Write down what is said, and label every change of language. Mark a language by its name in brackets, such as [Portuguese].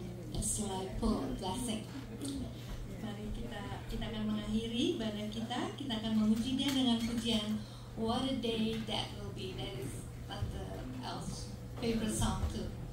[English] That's like full of blessing. [Indonesian] Mari kita akan mengakhiri ibadah kita. Kita akan memuji Dia dengan pujian What a Day That Will Be. [English] That is our favorite song too.